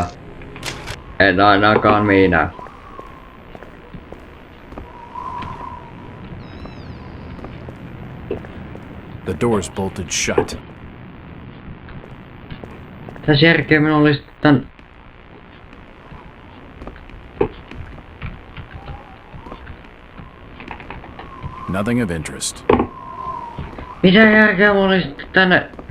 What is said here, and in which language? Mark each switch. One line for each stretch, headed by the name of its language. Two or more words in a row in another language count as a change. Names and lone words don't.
Finnish: En ainakaan minä.
English: The door's bolted shut.
Finnish: Tässä järkeä minun olisi tän...
English: Nothing of interest.
Finnish: Mitä järkeä minun olisi tänne...